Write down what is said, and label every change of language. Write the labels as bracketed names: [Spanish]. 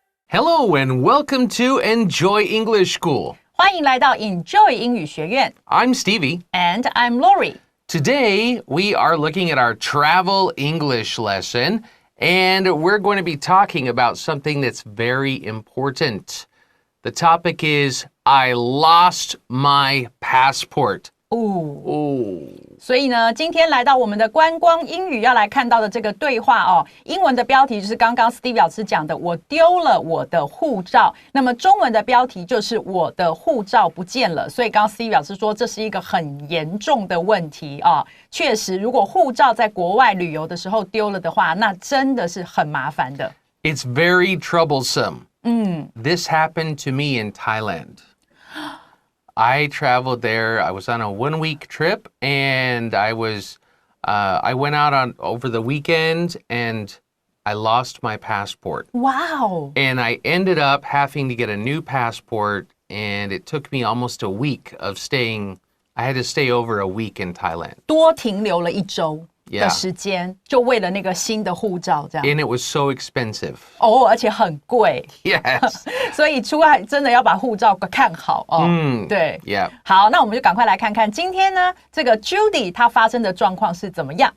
[English] Hello and welcome to Enjoy English School. [Chinese] 欢迎来到 Enjoy 英语学院。 [English] I'm Stevie. And I'm Laurie. Today, we are looking at our travel English lesson, and we're going to be talking about something that's very important. The topic is, I lost my passport. [Chinese] 所以呢，今天来到我们的观光英语要来看到的这个对话哦，英文的标题就是刚刚 Stevie 老师讲的，我丢了我的护照。那么中文的标题就是我的护照不见了。所以刚刚 Stevie 老师说这是一个很严重的问题啊，确实，如果护照在国外旅游的时候丢了的话，那真的是很麻烦的。 [English] It's very troublesome. This happened to me in Thailand.I traveled there. I was on a 1-week trip, and I went out over the weekend, and I lost my passport. Wow! And I ended up having to get a new passport, and it took me almost a week of staying. I had to stay over a week in Thailand. [Chinese] 多停留了1周的时间，就为了那个新的护照这样。 [English] And it was so expensive. [Chinese] 而且很贵。 [English] Yes. [Chinese] 所以出外真的要把护照看好哦。对。 [English] Yeah. [Chinese] 好，那我们就赶快来看看今天呢，这个 Judy 她发生的状况是怎么样？